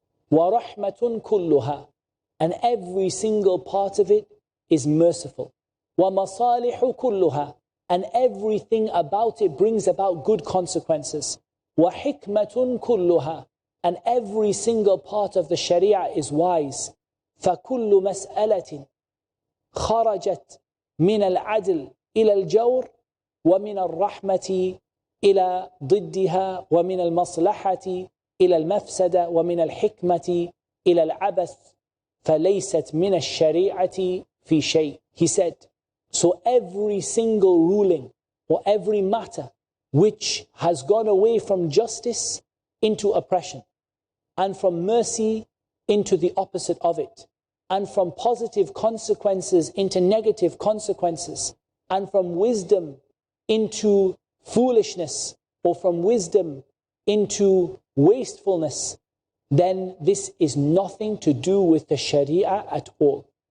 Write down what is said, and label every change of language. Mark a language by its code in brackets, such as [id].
[ar] Wa rahmatun kulluha. [en] And every single part of it is merciful. [ar] Wa masalihu kulluha. [en] And everything about it brings about good consequences. [ar] Wa hikmatun kulluha. [en] And every single part of the Sharia is wise. [ar] فَكُلُّ مَسْأَلَةٍ خَرَجَتْ مِنَ الْعَدْلِ إِلَى الْجَوْرِ وَمِنَ الرَّحْمَةِ إلى ضدها ومن المصلحة إلى المفسدة ومن الحكمة إلى العبث فليست من الشريعة في شيء. [en] He said, so every single ruling or every matter which has gone away from justice into oppression, and from mercy into the opposite of it, and from positive consequences into negative consequences, and from wisdom into foolishness, or from wisdom into wastefulness, then this is nothing to do with the Sharia at all.